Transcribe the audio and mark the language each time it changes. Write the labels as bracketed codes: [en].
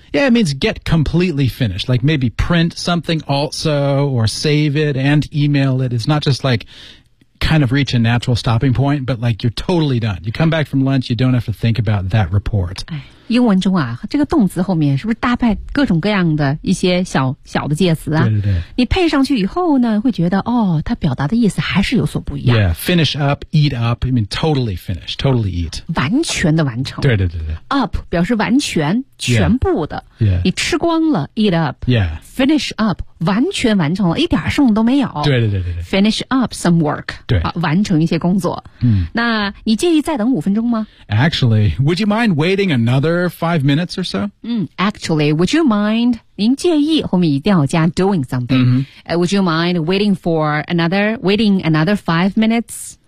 [en] Yeah it means get completely finished Like maybe print something also Or save it and email it It's not just likeKind of reach a natural stopping point, but like you're totally done. You come back from lunch, you don't have to think about that report. [zh] 哎，英文中啊，这个动词后面是不是搭配各种各样的一些小小的介词啊？对对对。你配上去以后呢，会觉得哦，它表达的意思还是有所不一样。 [en] Yeah, finish up, eat up. I mean, totally finish, totally eat. [zh] 完全的完成。对对对对。 Up 表示完全、全部的。 [en] Yeah. [zh] 你吃光了 ， [en] eat up. Yeah. Finish up. [zh] 完全完成了一点剩都没有对对对对 [en] Finish up some work [zh] 对、啊、完成一些工作、嗯、那你介意再等五分钟吗 [en] Actually, would you mind waiting another 5 minutes or so?、 [zh] 嗯、 [en] actually, would you mind [zh] 您介意后面一定要加 [en] doing something、嗯 would you mind waiting for another five minutes